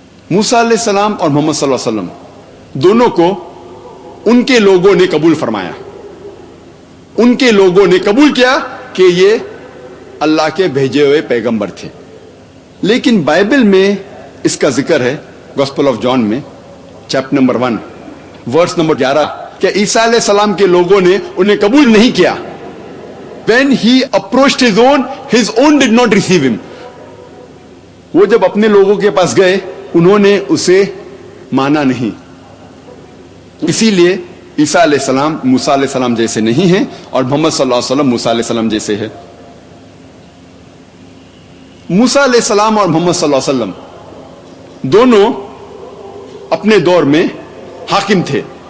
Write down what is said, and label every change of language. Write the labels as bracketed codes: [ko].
[ur] موسیٰ علیہ السلام اور محمد صلی اللہ علیہ وسلم دونوں کو ان کے لوگوں نے قبول فرمایا, ان کے لوگوں نے قبول کیا کہ یہ اللہ کے بھیجے ہوئے پیغمبر تھے. لیکن بائبل میں اس کا ذکر ہے گوسپل آف جان میں چیپٹر نمبر 1 ورس نمبر 11 کہ عیسیٰ علیہ السلام کے لوگوں نے انہیں قبول نہیں کیا. [en] When he approached his own did not receive him. [ur] وہ جب اپنے لوگوں کے پاس گئے انہوں نے اسے مانا نہیں. اسی لیے عیسیٰ علیہ السلام موسیٰ علیہ السلام جیسے نہیں ہیں, اور محمد صلی اللہ علیہ وسلم موسیٰ علیہ السلام جیسے ہے. موسیٰ علیہ السلام اور محمد صلی اللہ علیہ وسلم دونوں اپنے دور میں حاکم تھے.